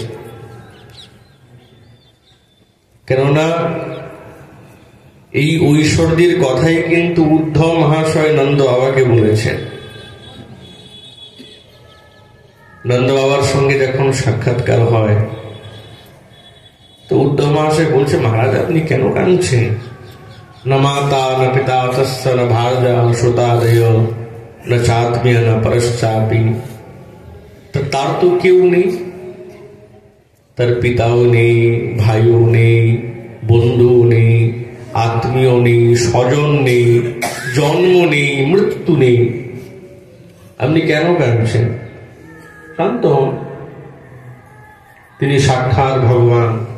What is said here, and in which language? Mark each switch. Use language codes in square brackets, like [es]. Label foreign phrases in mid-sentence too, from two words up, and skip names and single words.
[bn] কেননা এই ঐশ্বর্যের কথাই কিন্তু উদ্ধব মহাশয় নন্দ বাবাকে বলেছেন। নন্দ বাবার সঙ্গে যখন সাক্ষাৎকার হয়, তো উদ্ধব মহাশয় বলছে, মহারাজ আপনি কেন কাঁদছেন? [sa] न माता न पिता तस्य न भार्या न श्रोतादय न चात्मीय न परश्चापी। तो तार तो क्यों नहीं, [bn] তার পিতাও নেই, ভাইও নেই, বন্ধুও নেই, আত্মীয় নেই, স্বজন নেই, জন্ম নেই, মৃত্যু নেই, আপনি কেন কাঁদছেন? শান্ত হন, তিনি সাক্ষাৎ ভগবান।